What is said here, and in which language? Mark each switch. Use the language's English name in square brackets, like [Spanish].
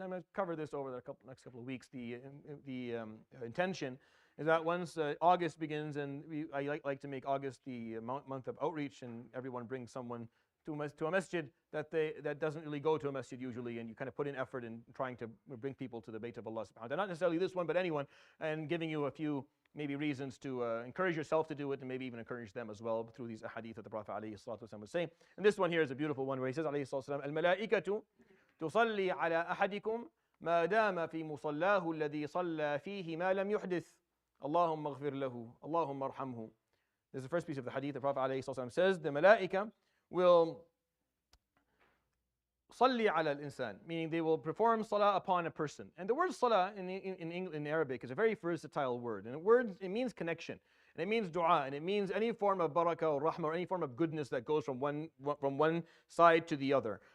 [English] I'm going to cover this over the next couple of weeks. The intention is that once August begins, and I like to make August the month of outreach, and everyone brings someone to a masjid that doesn't really go to a masjid usually, and you kind of put in effort in trying to bring people to the Bayt of Allah subhanahu wa ta'ala. Not necessarily this one, but anyone, and giving you a few maybe reasons to encourage yourself to do it, and maybe even encourage them as well through these ahadith that the Prophet ﷺ was saying. And this one here is a beautiful one where he says, [Arabic] عليه الصلاة والسلام, الملائكة تصلي على أحدكم ما دام في مصلاه الذي صلى فيه ما لم يحدث اللهم اغفر له اللهم ارحمه. [English] This is the first piece of the hadith. The Prophet ﷺ says, the Malaika will [Arabic] صلي على الإنسان, [English] meaning they will perform salah upon a person. And the word salah in Arabic is a very versatile word. And it means connection. And it means dua. And it means any form of barakah or rahmah or any form of goodness that goes from one side to the other.